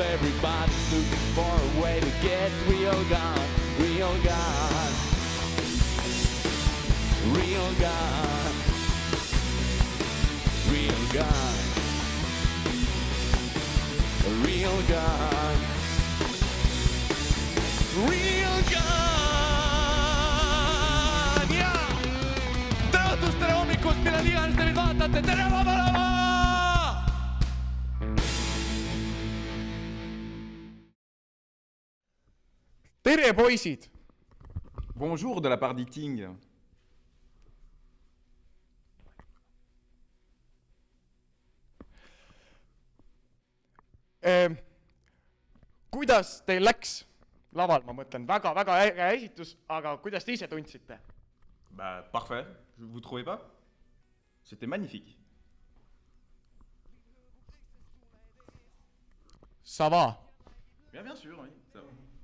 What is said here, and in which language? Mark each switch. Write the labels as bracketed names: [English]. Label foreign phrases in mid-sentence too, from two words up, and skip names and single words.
[English] Everybody's looking for a way to get real gone, real gone, real gone, real gone, real gone, real gone. [Estonian] Tere hommikust, millal iganes te meid vaatate, tere Vaba Lava! Tere poisid! [French] Bonjour de la part d'Eating. [Estonian] Kuidas teil läks laval, ma mõtlen, väga äge esitus, aga kuidas te ise tundsite? [French] Bah, parfait, vous trouvez pas? C'était magnifique. Ça va? Bien sûr, oui, ça va.